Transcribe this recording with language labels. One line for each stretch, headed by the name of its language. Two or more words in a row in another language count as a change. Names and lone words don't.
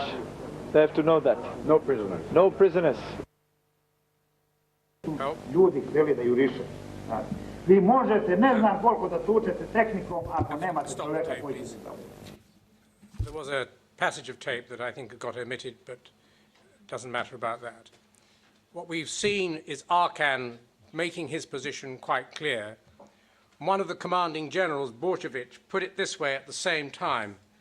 English: They have to know that. No prisoners. No prisoners. No.
Serbian: Ljudi htjeli da juriše. Vi možete, ne znam koliko da tučete tehnikom, ako nemate čovjeka koji će se tamo.
English: There was a passage of tape that I think got omitted, but it doesn't matter about that. What we've seen is Arkan making his position quite clear. One of the commanding generals, Bjočević, put it this way at the same time.